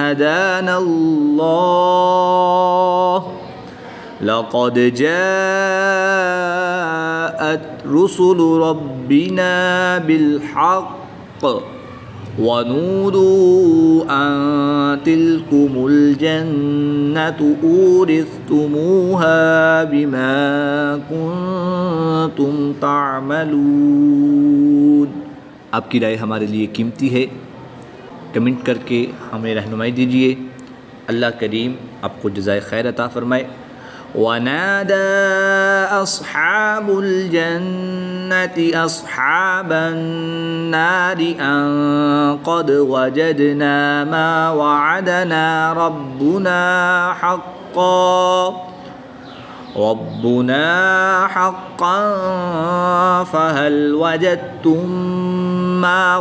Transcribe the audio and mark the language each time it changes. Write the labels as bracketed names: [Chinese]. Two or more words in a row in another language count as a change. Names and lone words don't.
[Arabic] هدانا الله لقد جاءت رسل ربنا بالحق ونودوا أن تلكم الجنة أورثتموها بما كنتم تعملون. [Urdu] آپ کی رائے ہمارے لیے قیمتی ہے، کمنٹ کر کے ہمیں رہنمائی دیجیے. اللہ کریم آپ کو جزائے خیر عطا فرمائے. [Arabic] ونادى أصحاب الجنة أصحاب النار أن قد وجدنا ما وعدنا ربنا حقا فهل وجدتم ما